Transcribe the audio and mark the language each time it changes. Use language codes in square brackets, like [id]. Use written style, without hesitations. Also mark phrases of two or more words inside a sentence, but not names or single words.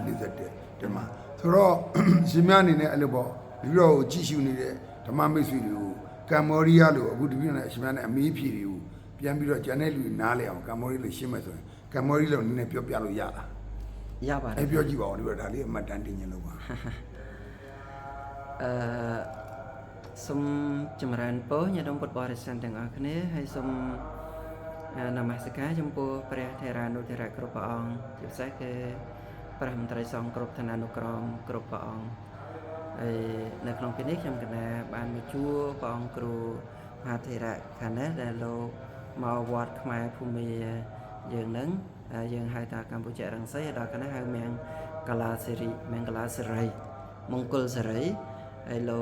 [my] ဟော41ဒီမှာဆိုတော့ရှင်မအနေနဲ့အဲ့လိုပေါ့ဒီတော့ကြည့်ရှုနေတဲ့ဓမ္မမိတ်ဆွေတွေကိုကမ္ဘောဒီးယားလို့အခုဒီပြည့်နဲ့ရှင်မနဲ့အမေးဖြေတွေကိုပြန်ပြီးတော့ကျန်တဲ့လူတွေနားလဲအောင်ကမ္ဘောဒီးလို့ရှင်းမယ်ဆိုရင်ကမ္ဘောဒီးလို့နည်းနည်းပြောပြလို့ရလား ရပါတယ် အဲ့ပြောကြည့်ပါဦးဒီတော့ဒါလေးအမှတ်တမ်းတင်ခြင်းလို့ပါ [km] សូមចម្រើនពរញាតិញោមពុទ្ធបរិស័ទទាំងអស់គ្នាហើយសូមនមស្ការចំពោះព្រះថេរានុថេរៈគ្រប់ព្រះអង្គជាពិសេសគឺព្រះមន្ត្រីសង្ឃគ្រប់ឋានានុក្រមគ្រប់ព្រះអង្គហើយនៅក្នុងពេលនេះខ្ញុំកណាបានមកជួបព្រះអង្គគ្រូមហាថេរៈខាងនេះដែលលោកមកវត្តខ្មែរភូមិយើងនឹងយើងហៅថាកម្ពុជារង្សីដល់កណាហៅមៀងកាឡាសេរីមៀងកាឡាសេរីមង្គលសេរីហើយលោក